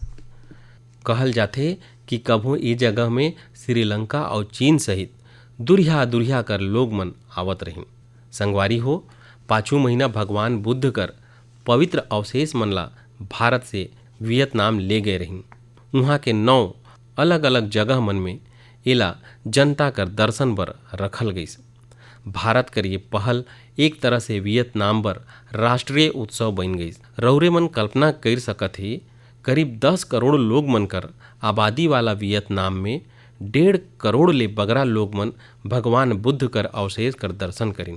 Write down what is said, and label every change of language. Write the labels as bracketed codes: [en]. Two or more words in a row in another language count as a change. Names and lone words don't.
[hne] कहल जाथे कि कभू ये जगह में श्रीलंका और चीन सहित दुरिहा दुरिहा कर लोग मन आवत रहिन। संगवारी हो, पाछू महीना भगवान बुद्ध कर पवित्र अवशेष मन ला भारत से वियतनाम ले गए रहिन। उहाँ के 9 अलग अलग जगह मन में एला जनता कर दर्शन बर रखल गईस। भारत कर ये पहल एक तरह से वियतनाम बर राष्ट्रीय उत्सव बन गई। रौरे मन कल्पना कर सकत ही, करीब 10 करोड़ लोग मन कर आबादी वाला वियतनाम में 1.5 करोड़ ले बगरा लोग मन भगवान बुद्ध कर अवशेष कर दर्शन करिन।